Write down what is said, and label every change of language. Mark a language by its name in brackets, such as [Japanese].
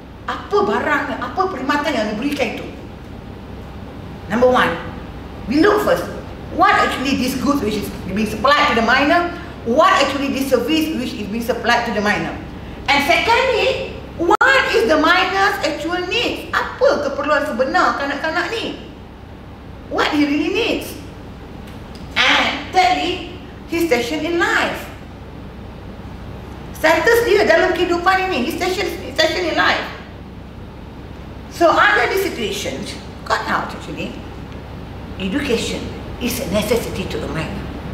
[Malay] Apa barang, apa perkhidmatan yang diberikan itu? [English] Number 1, we look first, what actually this goods which is being supplied to the minor, what actually this service which is being supplied to the minor. And secondly, what is the minor's actual needs? [Malay] Apa keperluan sebenar kanak-kanak ni? [English] What he really needs? And thirdly, his station in life. [Malay] Status dia dalam kehidupan ini, [English] his station in life. So under this situation, got out actually, education is a necessity to a minor.